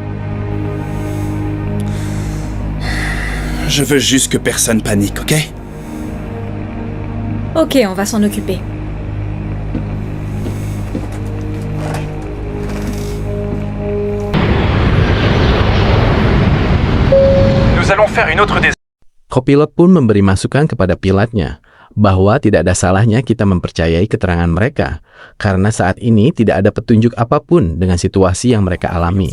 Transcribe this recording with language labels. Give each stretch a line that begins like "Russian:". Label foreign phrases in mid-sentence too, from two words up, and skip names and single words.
French: Je veux juste que personne panique, ok? Ok, on va s'en occuper. Nous allons faire une autre des...
Indonesian: Kopilot pun memberi masukan kepada pilotnya bahwa tidak ada salahnya kita mempercayai keterangan mereka karena saat ini tidak ada petunjuk apapun dengan situasi yang mereka alami.